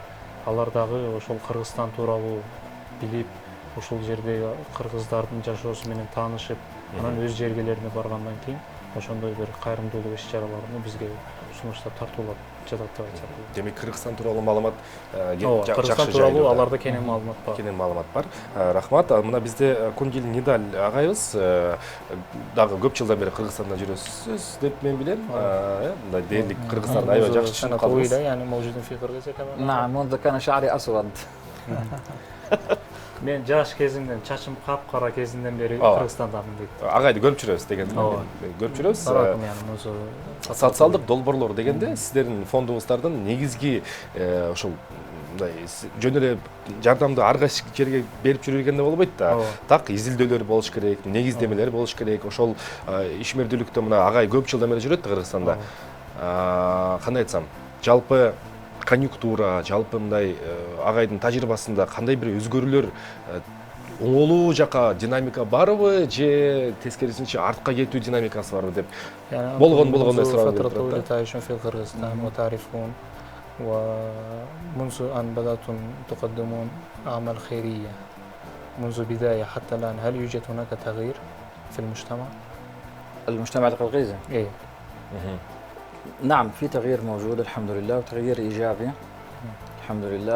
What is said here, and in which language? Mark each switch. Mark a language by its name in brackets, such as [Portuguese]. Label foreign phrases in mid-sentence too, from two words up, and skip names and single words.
[Kyrgyz] Алар дагы ошол Кыргызстан тууралуу билип, ушул жердеги кыргыздардын жашоосу менен таанышып, анан өз жергелерине баргандан кийин ошондой бир кайрымдуулук иш-чараларына бизге сунуштар тартуулап жатат деп айтсак болот. Демек Кыргызстан тууралуу маалымат Кыргызстан тууралуу аларда кенен маалымат бар. Кенен маалымат бар. Рахмат. Мына бизде Кунгил Нидаль агайыбыз дагы көп жылдан бери Кыргызстанда жүрөсүз деп мен билем. Мындай дээрлик Кыргызстанды аябай жакшы түшүнүп калдыңыз. [Arabic] يعني موجودين في قرغيزيا كمان. نعم منذ كان شعري أسود. [Kyrgyz] Мен жаш кезимден, чачым капкара кезинден бери Кыргызстандамын дейт. Агайды көрүп жүрөбүз дегенде. Көрүп жүрөбүз. Социалдык долбоорлор дегенде сиздердин фондуңуздардын негизги ошол мындай жөн эле жардамды ар кайсы жерге берип жүргенде болбойт да. Так изилдөөлөр болуш керек, негиздемелер болуш керек. Ошол ишмердүүлүктө мына агай көп жылдан бери жүрөт Кыргызстанда. Кандай айтсам, жалпы конъюнктура, жалпы мындай агайдын тажрыйбасында кандай бир өзгөрүүлөр оңолуу жака динамика барбы же тескерисинче артка кетүү динамикасы барбы деп болгон суроо [Arabic] فترة طويلة تعيشون في قرغيزستان وتعرفون ومنذ أن بدأتم تقدمون أعمال خيرية منذ بداية حتى الآن هل يوجد هناك تغيير في المجتمع؟ المجتمع القرغيزي؟ إيه. نعم في تغيير موجود الحمد لله وتغيير إيجابي الحمد لله.